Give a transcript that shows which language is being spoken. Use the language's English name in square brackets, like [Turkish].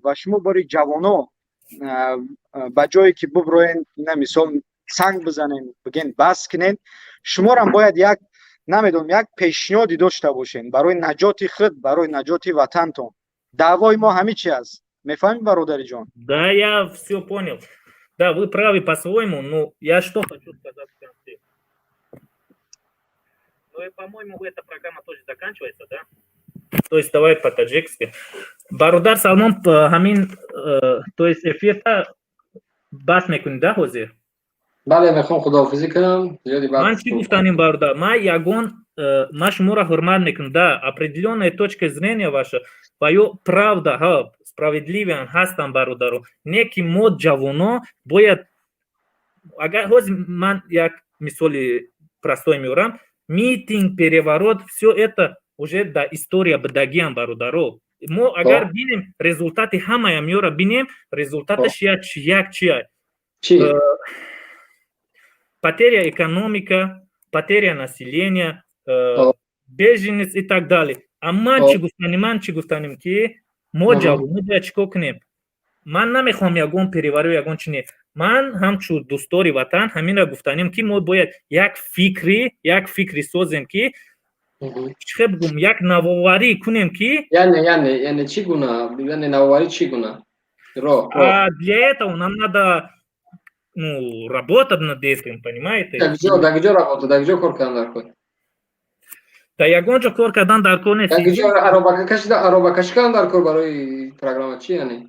[Tajik] ва шумо бори ҷавоно ба ҷое ки буброен на мисол санг бизанен, биген бас кунен, шуморам бояд як намедонам як пешниҳоди дошта бошен барои наҷоти худ, барои наҷоти ватантон. даъвои мо ҳамин чи аст. мефаҳмӣ бародариҷон? [Russian] Да, я все понял. Да, вы правы по-своему, но я что хочу сказать в конце. Ну и, по-моему, эта программа тоже заканчивается, да? То есть давай по-таджикски. [Tajik] Бародар Салмон ҳамин, [Russian] то есть [Tajik] эфирда бас мекунӣ, да, ҳозир? бале, мехоҳам худоҳафизӣ кунам. ман чӣ гуфтанем, бародар? Ман ягон ман шуморо ҳурмат мекунам, да, [Russian] определённая точка зрения ваша [Tajik] ва ё [Russian] правда, [Tajik] ҳа, справедливиан ҳастанд, бародаро. Не ки мо ҷавоно бояд, агар ҳозир ман як мисоли [Russian] простой [Tajik] меорам, митинг, переворот, [Russian] всё это уже да история [Tajik] будагиам, бародаро. мо агар бинем результати ҳамаям ёро бинем, результаташ як чия? [Russian] Потеря экономика, потеря населения, беженец и так далее. [Tajik] А ман чӣ гуфтанем ки мо ҷавоно бояд чӣ кор кунем? ман намехоҳам ягон переворот, ягон чи не. ман ҳамчун дӯстдори ватан ҳаминро гуфтанем ки мо бояд як фикри созем ки чӣ бигӯм, як навоварӣ кунем ки яъне чӣ гуна? яъне навоварӣ чӣ гуна? [Russian] Для этого нам надо работать над этим, понимаете? [Tajik] Дар куҷо [Russian] работа, [Tajik] дар куҷо кор кардан дар кор? Дар ягон ҷо кор кардан дар кор нест. Дар куҷо аробакашӣ кардан дар кор барои программа чӣ яъне?